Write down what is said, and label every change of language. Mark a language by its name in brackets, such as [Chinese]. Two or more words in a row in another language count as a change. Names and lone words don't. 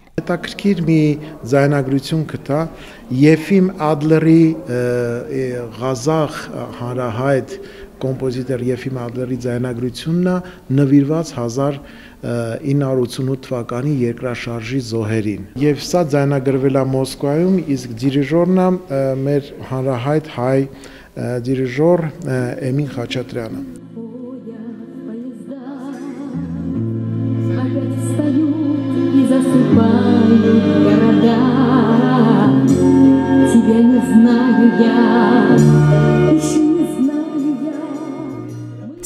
[Armenian] Հետաքրքիր մի ձայնագրություն կտա Եֆիմ Ադլերի ղազախ հանրահայտ կոմպոզիտոր Եֆիմ Ադլերի ձայնագրությունն նվիրված 1988 թվականի երկրաշարժի զոհերին։ Եվ սա ձայնագրվել է Մոսկվայում, իսկ դիրիժորն է մեր հանրահայտ հայ դիրիժոր Էմին Խաչատրյանը։ [Russian] Тебя не знаю я, еще не знаю я.